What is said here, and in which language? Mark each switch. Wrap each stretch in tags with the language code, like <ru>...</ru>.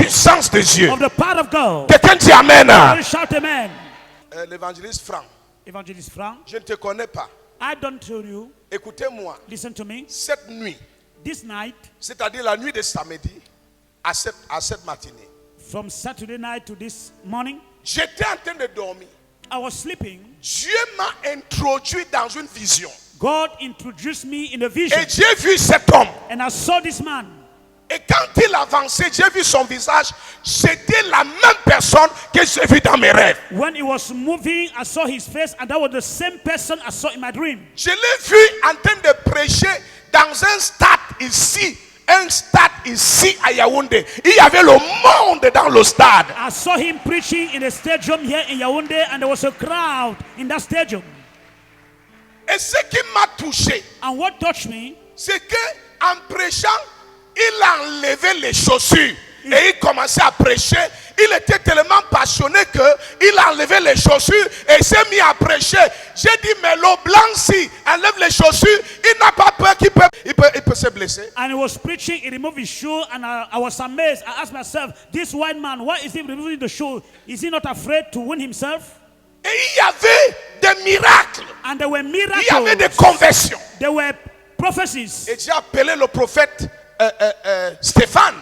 <fr>puissance de Dieu.</fr> <en>of the power of God.</en> <fr>Quelqu'un dit Amen.</fr> <en>Everybody shout amen.</en> <fr>L'évangéliste Franck,</fr> <en>Evangelist Frank,</en> <fr>je ne te connais pas.</fr> <en>I don't tell you,</en> <fr>Écoutez-moi,</fr> <en>listen to me.</en> <fr>cette nuit,</fr> <en>This night,</en> <fr>c'est-à-dire la nuit de samedi à cette matinée,</fr> <en>from Saturday night to this morning,</en> <fr>j'étais en train de dormir.</fr> <en>I was sleeping,</en> <fr>Dieu m'a introduit dans une vision.</fr> <en>God introduced me in a vision.</en> <fr>Et j'ai vu cet homme.</fr> <en>And I saw this man.</en> <fr>Et quand il avançait, j'ai vu son visage. C'était la même personne que j'ai vu dans mes rêves.</fr> <en>When he was moving, I saw his face, and that was the same person I saw in my dream.</en> <fr>Je l'ai vu en train de prêcher dans un stade ici. Un stade ici à Yaoundé. Il y avait le monde dans le stade.</fr> <en>I saw him preaching in a stadium here in Yaoundé, and there was a crowd in that stadium.</en> <fr>Et ce qui m'a touché,</fr> <en>And what touched me,</en> <fr>c'est que en prêchant, il a enlevé les chaussures et il commençait à prêcher. Il était tellement passionné qu'il a enlevé les chaussures et s'est mis à prêcher. J'ai dit, mais le blanc, si enlève les chaussures, il n'a pas peur qu'il peut se blesser.</fr> <en>and he was preaching, he removed his shoe, and I was amazed. I asked myself, this white man, why is he removing the shoe? Is he not afraid to wound himself?</en> <fr>Et il y avait des miracles.</fr> <en>And there were</en> <fr>Il y avait des</fr> <en>miracles.</en> <fr>conversions.</fr> <en>There were prophecies.</en> <fr>Et j'ai appelé le prophète Stéphane.</fr>